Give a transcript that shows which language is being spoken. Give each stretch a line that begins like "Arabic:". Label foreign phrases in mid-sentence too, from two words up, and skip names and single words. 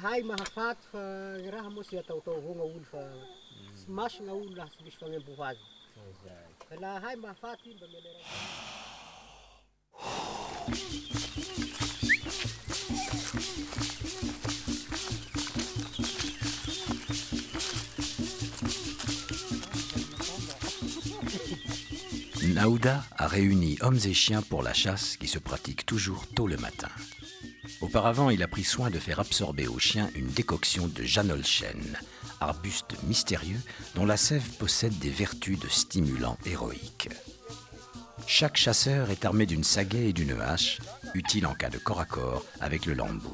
Malagasy: hay mahafaty fa raha moa sy ataotao avao gn'olo fa sy masina olo laha tsy misy fagnamboho azy fa la hay mahafaty mba mila
French: Naouda a réuni hommes et chiens pour la chasse qui se pratique toujours tôt le matin. Auparavant, il a pris soin de faire absorber aux chiens une décoction de janolchène, arbuste mystérieux dont la sève possède des vertus de stimulant héroïque. Chaque chasseur est armé d'une sagaie et d'une hache, utile en cas de corps à corps avec le lambeau.